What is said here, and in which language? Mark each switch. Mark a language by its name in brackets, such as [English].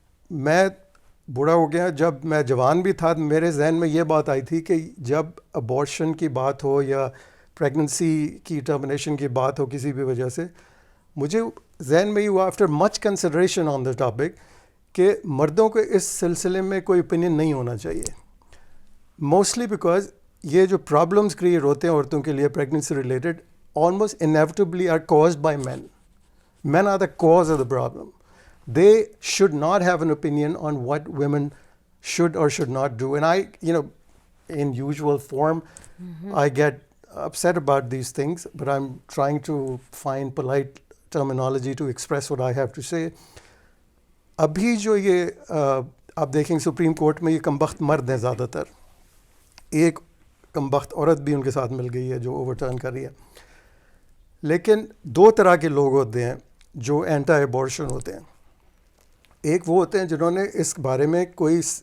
[Urdu] میں بوڑھا ہو گیا, جب میں جوان بھی تھا میرے ذہن میں یہ بات آئی تھی کہ جب ابورشن کی بات ہو یا پریگننسی کی ٹرمنیشن کی بات ہو کسی بھی وجہ سے, مجھے ذہن میں یہ ہوا [English] after much consideration on the topic [Urdu] کہ مردوں کو اس سلسلے میں کوئی اوپینین نہیں ہونا چاہیے, موسٹلی بیکاز یہ جو پرابلمس کریٹ ہوتے ہیں عورتوں کے لیے pregnancy related [English] almost inevitably are caused by men. Men are the cause of the problem. They should not have an opinion on what women should or should not do. And I, in usual form, I get upset about these things, but I'm trying to find polite terminology to express what I have to say. [Urdu] ابھی جو یہ آپ دیکھیں supreme court میں یہ کمبخت مرد ہیں زیادہ تر, ایک کمبخت عورت بھی ان کے ساتھ مل گئی ہے جو اوورٹرن کر رہی ہے. لیکن 2 طرح کے لوگ ہوتے ہیں جو اینٹی ایبورشن ہوتے ہیں. ایک وہ ہوتے ہیں جنہوں نے اس بارے میں کوئی